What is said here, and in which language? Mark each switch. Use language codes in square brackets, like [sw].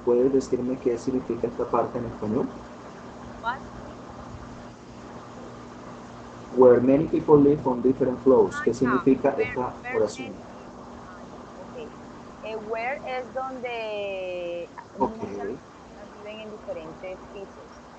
[es] ¿Puedes decirme qué significa esta parte en español? [en] What? Where many people live on different floors. [es] ¿Qué significa esta oración? Okay. Where es donde muchas [en] Okay. [es] personas viven en diferentes pisos.